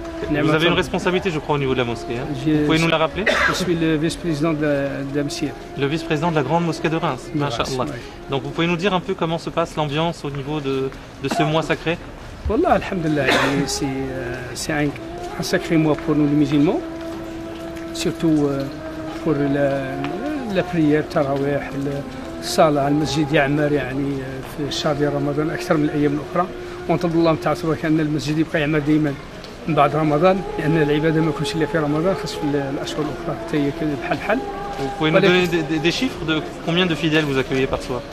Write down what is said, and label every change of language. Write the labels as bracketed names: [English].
[French] Vous avez une responsabilité je crois au niveau de la mosquée. Vous pouvez nous la rappeler? Je suis le vice-président de la Messire. Le vice-président de la grande mosquée de Reims. Masha'Allah. Donc vous pouvez nous dire un peu comment se passe l'ambiance au niveau de ce mois sacré? [Arabic] Wallah alhamdulillah. [French] C'est un sacré mois pour nous les musulmans. Surtout pour la prière, tarawih, [Arabic] الصلاة المسجد يعمر يعني في شهر رمضان أكثر من الأيام الأخرى ونطلب الله تعالى سبحانه أن المسجد يبقى يعمر دائما من بعد رمضان لأن العبادة ما يكونش إلا في رمضان خاص في الأشهر الأخرى حتى هي بحال بحال. [French] Vous pouvez nous donner des chiffres de combien de fidèles vous accueillez par soir?